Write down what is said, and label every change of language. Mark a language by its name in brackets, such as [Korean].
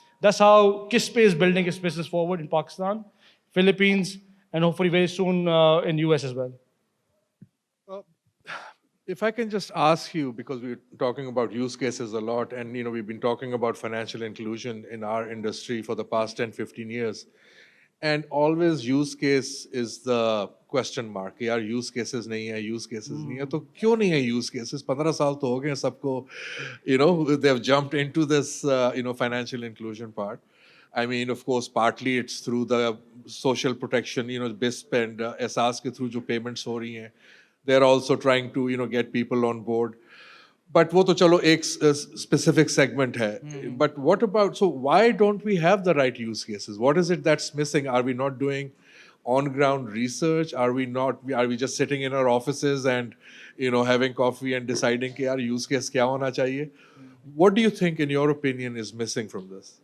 [English] That's how QisstPay is building its business forward in Pakistan, Philippines, and hopefully very soon in US as well. If I can just ask you, because we're talking about use cases a lot, and we've been talking about financial inclusion in our industry for the past 10, 15 years. And always use case is the question mark. [Hindi] यार use cases नहीं है, use cases नहीं है, तो क्यों नहीं है use cases? 15 साल तो हो गए सबको, [English] you know, they've jumped into this, financial inclusion part. I mean, of course, partly it's through the social protection, BISP and SARS [Hindi] के through जो payments हो रही हैं. [English] They're also trying to, get people on board. [Hindi] But वो तो चलो एक specific segment है. [English] But what about, so why don't we have the right use cases? What is it that's missing? Are we not doing on-ground research? Are we just sitting in our offices and, having coffee and deciding [Hindi] कि यार use case क्या होना चाहिए? [English] What do you think, in your opinion, is missing from this?